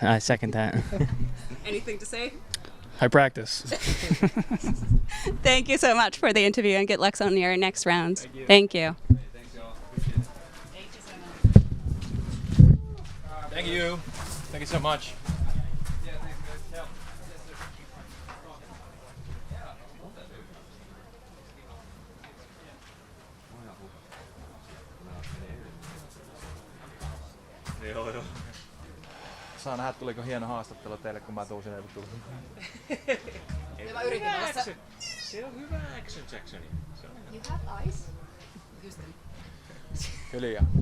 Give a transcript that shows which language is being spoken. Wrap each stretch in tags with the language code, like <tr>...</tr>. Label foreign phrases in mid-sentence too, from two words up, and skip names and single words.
<en>I second that. Anything to say? I practice. Thank you so much for the interview, and good luck on your next rounds. Thank you. Thank you. Thank you so much.</en> <fi>Joo. Saa nähdä, tuliko hieno haastattelu teille, kun mä tuun sinne tuun. Se on hyvä action Jacksoni.</fi> <en>You have ice?</en> <fi>Hiljaa.</fi>